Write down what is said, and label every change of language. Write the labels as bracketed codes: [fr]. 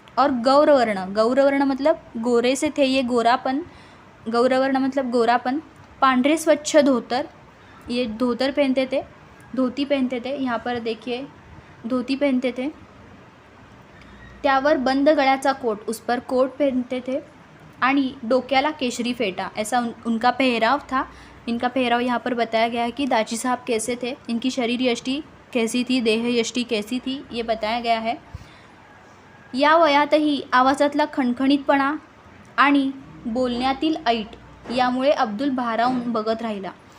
[hi] और गौरवर्ण मतलब गोरे से थे ये, गौरवर्ण मतलब गोरापन। [mr] पांढरे स्वच्छ धोतर, [hi] ये धोतर पहनते थे, धोती पहनते थे, यहाँ पर देखिए धोती पहनते थे। [mr] त्यावर बंद गळ्याचा कोट, [hi] उस पर कोट पहनते थे। [mr] आणि डोक्याला केशरी फेटा, [hi] ऐसा उनका पहराव था। इनका पहराव यहाँ पर बताया गया है कि दाजी साहब कैसे थे, इनकी शरीर यष्टि कैसी थी, देह यष्टि कैसी थी, ये बताया गया है। [mr] या वयातही आवाजातला खणखणीतपणा आणि बोलण्यातील ऐट यामुळे अब्दुल भारावून बघत राहिला।